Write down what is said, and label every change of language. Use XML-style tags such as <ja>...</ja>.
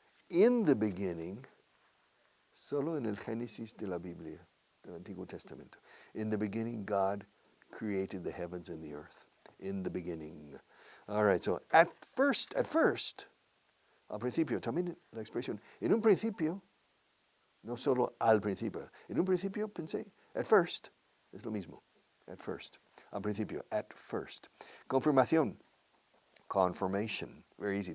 <en>In the beginning,</en> <es>solo en el Génesis de la Biblia, del Antiguo Testamento.</es> <en>In the beginning, God created the heavens and the earth. In the beginning. All right, so at first,</en> <es>al principio, también la expresión, en un principio, no solo al principio. En un principio pensé,</es> <en>at first,</en> <es>es lo mismo.</es> <en>At first.</en> <es>Al principio,</es> <en>at first.</en> <es>Confirmación.</es> <en>Confirmation. Very easy.</en>